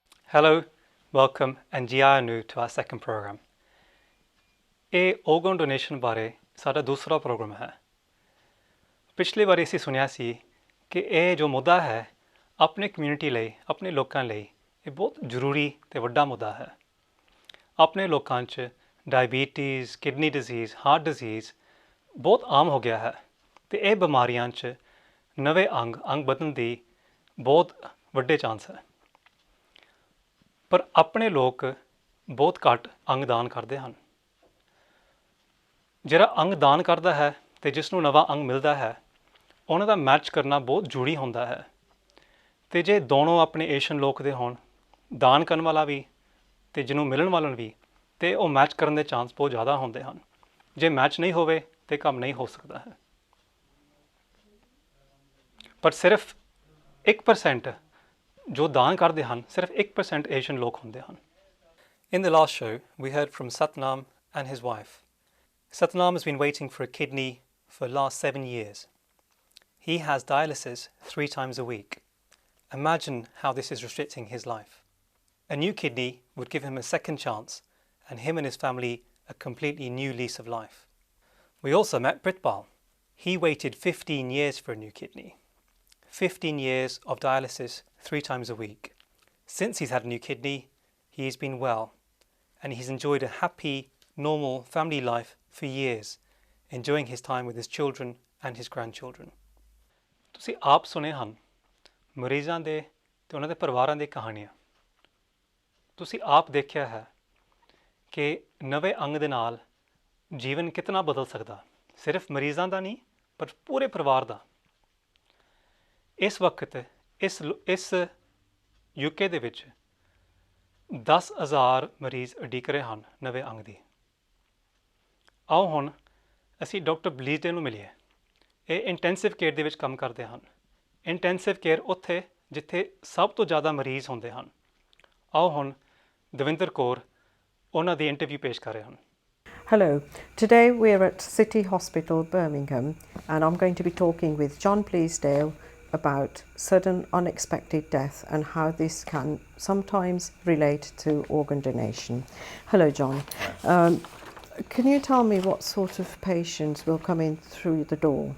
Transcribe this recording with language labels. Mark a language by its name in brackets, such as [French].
[English] Hello, welcome and [Punjabi] ji ਆਇਆਂ ਨੂੰ [English] to our second program. [Punjabi] ਇਹ organ donation ਬਾਰੇ ਸਾਡਾ ਦੂਸਰਾ ਪ੍ਰੋਗਰਾਮ ਹੈ। ਪਿਛਲੀ ਵਾਰੀ ਅਸੀਂ ਸੁਣਿਆ ਸੀ ਕਿ ਇਹ ਜੋ ਮੁੱਦਾ ਹੈ ਆਪਣੀ ਕਮਿਊਨਿਟੀ ਲਈ, ਆਪਣੇ ਲੋਕਾਂ ਲਈ ਇਹ ਬਹੁਤ ਜ਼ਰੂਰੀ ਤੇ ਵੱਡਾ ਮੁੱਦਾ ਹੈ। ਆਪਣੇ ਲੋਕਾਂ 'ਚ diabetes, kidney disease, heart disease ਬਹੁਤ ਆਮ ਹੋ ਗਿਆ ਹੈ ਤੇ ਇਹ ਬਿਮਾਰੀਆਂ 'ਚ ਨਵੇਂ ਅੰਗ ਬਦਲਣ ਦੀ ਬਹੁਤ ਵੱਡੇ ਚਾਂਸ ਹੈ। ਪਰ ਆਪਣੇ ਲੋਕ ਬਹੁਤ ਘੱਟ ਅੰਗ ਦਾਨ ਕਰਦੇ ਹਨ। ਜਿਹੜਾ ਅੰਗ ਦਾਨ ਕਰਦਾ ਹੈ ਅਤੇ ਜਿਸ ਨੂੰ ਨਵਾਂ ਅੰਗ ਮਿਲਦਾ ਹੈ ਉਹਨਾਂ ਦਾ ਮੈਚ ਕਰਨਾ ਬਹੁਤ ਜ਼ਰੂਰੀ ਹੁੰਦਾ ਹੈ। ਅਤੇ ਜੇ ਦੋਨੋਂ ਆਪਣੇ ਏਸ਼ੀਅਨ ਲੋਕ ਦੇ ਹੋਣ, ਦਾਨ ਕਰਨ ਵਾਲਾ ਵੀ ਅਤੇ ਜਿਹਨੂੰ ਮਿਲਣ ਵਾਲਾ ਵੀ, ਅਤੇ ਉਹ ਮੈਚ ਕਰਨ ਦੇ ਚਾਂਸ ਬਹੁਤ ਜ਼ਿਆਦਾ ਹੁੰਦੇ ਹਨ। ਜੇ ਮੈਚ ਨਹੀਂ ਹੋਵੇ ਤਾਂ ਕੰਮ ਨਹੀਂ ਹੋ ਸਕਦਾ ਹੈ। ਪਰ ਸਿਰਫ 1% ਜੋ ਦਾਨ ਕਰਦੇ ਹਨ, ਸਿਰਫ 1% ਏਸ਼ੀਅਨ ਲੋਕ ਹੁੰਦੇ ਹਨ। [English] In the last show, we heard from Satnam and his wife. Satnam has been waiting for a kidney for the last 7 years. He has dialysis 3 times a week. Imagine how this is restricting his life. A new kidney would give him a second chance and him and his family a completely new lease of life. We also met Britbal. He waited 15 years for a new kidney. 15 years of dialysis 3 times a week. Since he's had a new kidney, he's been well and he's enjoyed a happy, normal family life for years, enjoying his time with his children and his grandchildren. [Punjabi] ਤੁਸੀਂ ਆਪ ਸੁਣੇ ਹਨ ਮਰੀਜ਼ਾਂ ਦੇ ਤੇ ਉਹਨਾਂ ਦੇ ਪਰਿਵਾਰਾਂ ਦੀ ਕਹਾਣੀਆਂ। ਤੁਸੀਂ ਆਪ ਦੇਖਿਆ ਹੈ ਕਿ ਨਵੇਂ ਅੰਗ ਦੇ ਨਾਲ ਜੀਵਨ ਕਿਤਨਾ ਬਦਲ ਸਕਦਾ, ਸਿਰਫ ਮਰੀਜ਼ਾਂ ਦਾ ਨਹੀਂ ਪਰ ਪੂਰੇ ਪਰਿਵਾਰ ਦਾ। ਇਸ ਵਕਤ ਇਸ UK ਦੇ ਵਿੱਚ 10,000 ਮਰੀਜ਼ ਉਡੀਕ ਰਹੇ ਹਨ ਨਵੇਂ ਅੰਗ ਦੀ। ਆਓ ਹੁਣ ਅਸੀਂ ਡਾਕਟਰ ਬਲੀਜ਼ਡੇ ਨੂੰ ਮਿਲੀਏ। ਇਹ ਇੰਟੈਂਸਿਵ ਕੇਅਰ ਦੇ ਵਿੱਚ ਕੰਮ ਕਰਦੇ ਹਨ। ਇੰਟੈਂਸਿਵ ਕੇਅਰ ਉੱਥੇ ਜਿੱਥੇ ਸਭ ਤੋਂ ਜ਼ਿਆਦਾ ਮਰੀਜ਼ ਹੁੰਦੇ ਹਨ। ਆਓ ਹੁਣ ਦਵਿੰਦਰ ਕੌਰ ਉਹਨਾਂ ਦੀ ਇੰਟਰਵਿਊ ਪੇਸ਼ ਕਰ ਰਹੇ ਹਨ। [English] Hello, today we're at City Hospital, Birmingham, and I'm going to be talking with John Bleasdale about sudden unexpected death and how this can sometimes relate to organ donation. Hello, John. Can you tell me what sort of patients will come in through the door?